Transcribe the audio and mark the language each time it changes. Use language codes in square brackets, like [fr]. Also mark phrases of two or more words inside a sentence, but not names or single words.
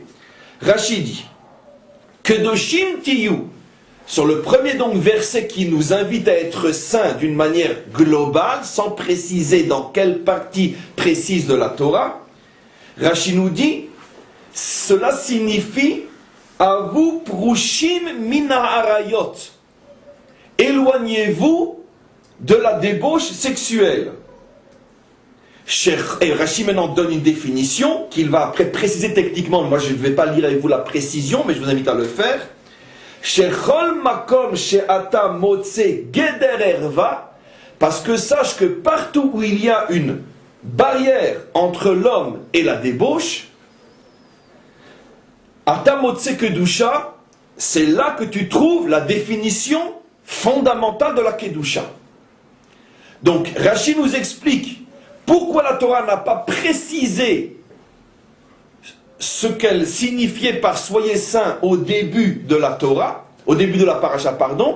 [fr] Rashi dit [he] קדושים תהיו, [fr] sur le premier donc verset qui nous invite à être saints d'une manière globale, sans préciser dans quelle partie précise de la Torah, Rashi nous dit, cela signifie à vous [he] פרושים מן העריות, [fr] éloignez-vous de la débauche sexuelle. Et Rashi maintenant donne une définition qu'il va après préciser techniquement. Moi je ne vais pas lire avec vous la précision, mais je vous invite à le faire. [he] שכל מקום שאתה מוצא גדר ערווה, [fr] parce que sache que partout où il y a une barrière entre l'homme et la débauche, [he] אתה מוצא קדושה, [fr] c'est là que tu trouves la définition fondamentale de la kedusha. Donc Rashi nous explique pourquoi la Torah n'a pas précisé ce qu'elle signifiait par soyez saints au début de la Torah, au début de la paracha, pardon.